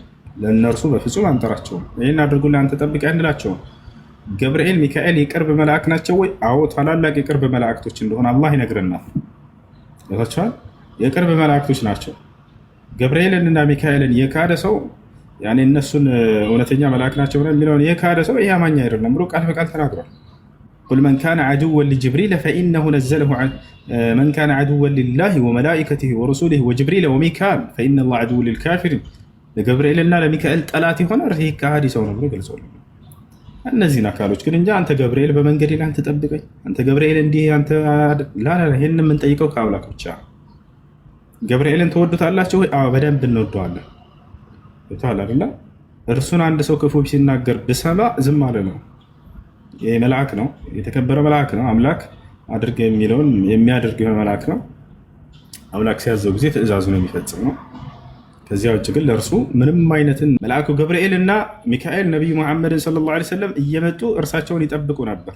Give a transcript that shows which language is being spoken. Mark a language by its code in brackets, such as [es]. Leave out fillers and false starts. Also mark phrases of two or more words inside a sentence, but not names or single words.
[am] ለእነርሱ በፍጹም አንጠራቸውም። ይህን አድርጉልህ አንተ ጠብቅ አንላቸውም። ገብርኤል፣ ሚካኤል የቅርብ መልአክ ናቸው ወይ? አዎ ታላላቅ የቅርብ መላእክቶች እንደሆነ አላህ ይነግረናል። ይታችኋል፣ የቅርብ መላእክቶች ናቸው። ገብርኤልንና ሚካኤልን የካደ ሰው ያኔ እነሱን እውነተኛ መልአክ ናቸው ብለን የሚለውን የካደ ሰው ይህ አማኝ አይደለም ብሎ ቃል በቃል ተናግሯል። [ar] قل من كان عدوا لجبريل فإنه نزله من كان عدوا لله وملائكته ورسله وجبريل وميكال فإن الله عدو للكافرين፣ [am] ለገብርኤልና ለሚካኤል ጠላት የሆነ ይህ ከሃዲ ሰው ነው ብሎ ገልጿል። እነዚህን አካሎች ግን እንጂ አንተ ገብርኤል በመንገድ ላይ አንተ ጠብቀኝ፣ አንተ ገብርኤል እንዲህ አንተ ላላ፣ ይህን የምንጠይቀው ከአምላክ ብቻ። ገብርኤልን ትወዱታላችሁ? አዎ በደንብ እንወደዋለን። ይታል አይደለ? እርሱን አንድ ሰው ክፉ ሲናገር ብሰማ ዝም አለ ነው። ይህ መልአክ ነው፣ የተከበረ መልአክ ነው። አምላክ አድርገ የሚለውን የሚያደርግ የሆነ መልአክ ነው። አምላክ ሲያዘው ጊዜ ትእዛዙ ነው የሚፈጽም ነው። ከዚያ ውጭ ግን ለእርሱ ምንም አይነትን መልአኩ ገብርኤል እና ሚካኤል ነቢዩ ሙሐመድን [ar] صلى الله عليه وسلم [am] እየመጡ እርሳቸውን ይጠብቁ ነበር።